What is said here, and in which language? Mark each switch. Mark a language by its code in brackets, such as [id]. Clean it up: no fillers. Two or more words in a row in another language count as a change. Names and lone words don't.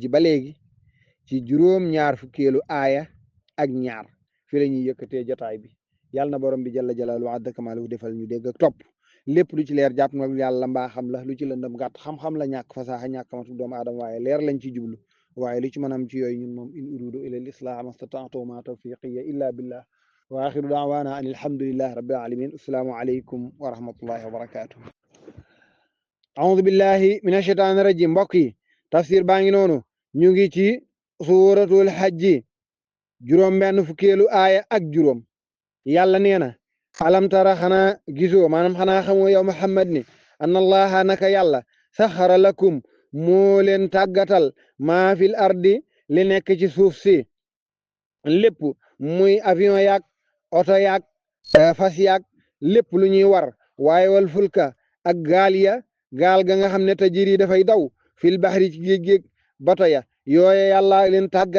[wo] ba léegi ci juróom-ñaar fukkeelu aaya ak ñaar fi la ñuy yëkkatee jotaay bi yàlla na borom bi [ar] جل جلاله وعز كماله [wo] defal ñu dégg ak topp lépp lu ci leer jàpp na yàlla mbaa xam la lu ci lëndëm gàtt xam-xam la ñàkk fasaaxa ñàkk matu doomu aadama waaye leer lañ ci jublu waaye lu ci mën am ci yooyu ñun moom [ar] إن أريد إلا الإصلاح ما استطعت وما توفيقي إلا بالله وآخر دعوانا أن الحمد لله رب العالمين السلام عليكم ورحمة الله وبركاته أعوذ بالله من الشيطان الرجيم [wo] mbokk yi tafsir baa ngi noonu ñu ngi ci [ar] سورة الحج [wo] juróom benn fukkeelu aaya ak juróom yàlla nee na [ar] ألم تر [wo] xanaa gisoo maanaam xanaa xamoo yow Muhammad ni [ar] أن الله [wo] naka yàlla [ar] سخر لكم [wo] moo leen tàggatal [ar] ما في الأرض [wo] li nekk ci suuf si lépp muy avion yaag oto yaag fas yaag lépp lu ñuy war waaye [ar] والفلك [wo] ak gaal ga nga xam ne tajiri dafay daw [ar] في البحر [wo] ci géej bato ya yooye yàlla leen tàggat